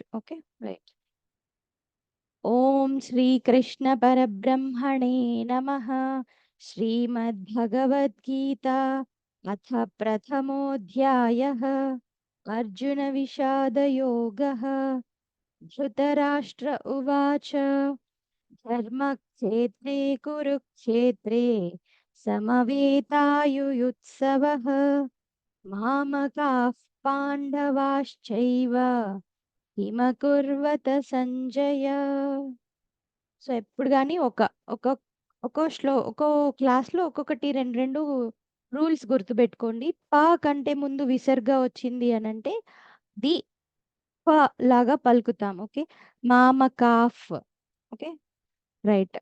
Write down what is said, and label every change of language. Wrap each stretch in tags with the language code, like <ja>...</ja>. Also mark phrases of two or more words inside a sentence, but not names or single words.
<en>okay right.</en> <sa>ఓం శ్రీకృష్ణ పరబ్రహ్మణే నమః. శ్రీమద్భగవద్గీత అథ ప్రథమోऽధ్యాయः. అర్జున విషాదయోగः. ధృతరాష్ట్ర ఉవాచ ధర్మక్షేత్రే కురుక్షేత్రే సమవేతాయుయుత్సవః. మామకాః పాండవాశ్చైవ కిమకుర్వత సంజయ.</sa> <te>సో ఎప్పుడు కానీ ఒక్కో క్లాస్లో ఒక్కొక్కటి రెండు రూల్స్ గుర్తుపెట్టుకోండి. పా కంటే ముందు విసర్గ వచ్చింది అని అంటే ది ప లాగా పలుకుతాం.</te> <en>Okay. మామకాఫ్. Okay right.</en>